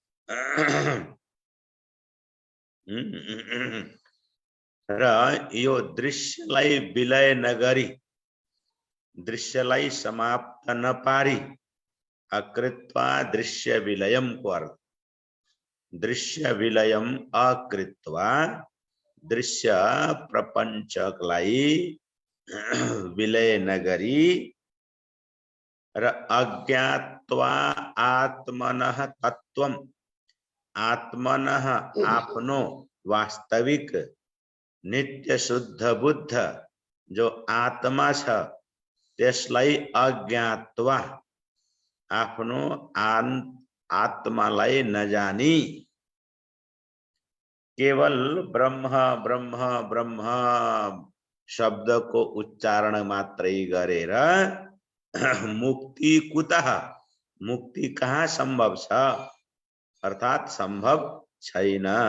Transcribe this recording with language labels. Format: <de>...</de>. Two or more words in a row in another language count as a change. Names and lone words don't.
<ne>र यो दृश्यलाई विलय नगरी, दृश्यलाई समाप्त नपारी अकृत्वा</ne> <sa>दृश्य विलयम</sa> <ne>को अर्थ,</ne> <sa>दृश्य विलयम अकृत्वा</sa> <ne>दृश्य प्रपंचकलाई विलय नगरी र</ne> <sa>अज्ञात्वा आत्मनः तत्वम, आत्मनः</sa> <ne>आपनो वास्तविक नित्य शुद्ध बुद्ध जो आत्मा छ त्यसलाई अज्ञात्वा आफ्नो आत्मालाई नजानी केवल ब्रह्म ब्रह्म ब्रह्म शब्द को उच्चारण मात्रै गरेर</ne> <sa>मुक्ति कुतः,</sa> <ne>मुक्ति कहाँ संभव छ, अर्थात संभव छैन।</ne>